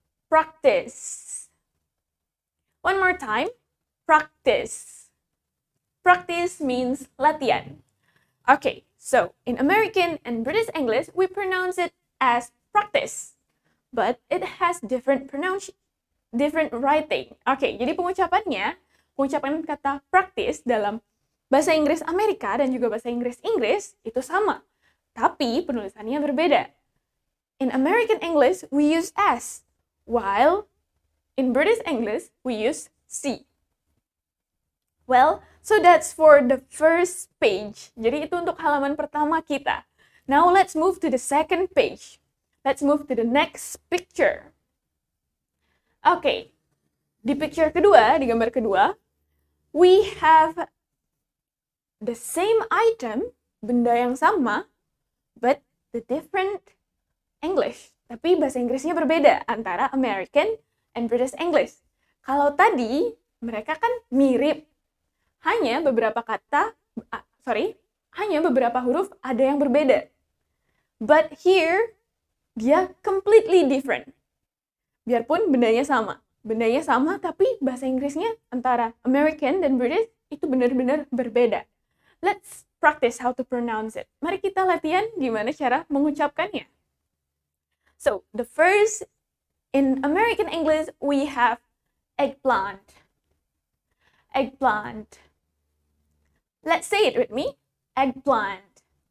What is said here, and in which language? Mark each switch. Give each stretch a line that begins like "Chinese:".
English: Practice. One more time. Practice. Practice means latihan. Okay, so in American and British English, we pronounce it as practice, but it has different writing.
Indonesian: Okay, jadi pengucapan kata practice dalam bahasa Inggris Amerika dan juga bahasa Inggris itu sama, tapi penulisannya berbeda.
English: In American English, we use S, while in British English, we use C. Well, so that's for the first page.
Indonesian: Jadi itu untuk halaman pertama kita.
English: Now let's move to the second page. Let's move to the next picture. Okay, di picture kedua,
Indonesian: di gambar kedua,
English: we have the same item,
Indonesian: benda yang sama,
English: but the different English.
Indonesian: Tapi bahasa Inggrisnya berbeda antara American and British English. Kalau tadi, mereka kan mirip. Hanya beberapa huruf ada yang berbeda.
English: But here, dia completely different.
Indonesian: Biarpun bendanya sama tapi bahasa Inggrisnya antara American dan British itu benar-benar berbeda.
English: Let's practice how to pronounce it.
Indonesian: Mari kita latihan gimana cara mengucapkannya.
English: So, the first, in American English, we have eggplant. Eggplant. Let's say it with me. Eggplant.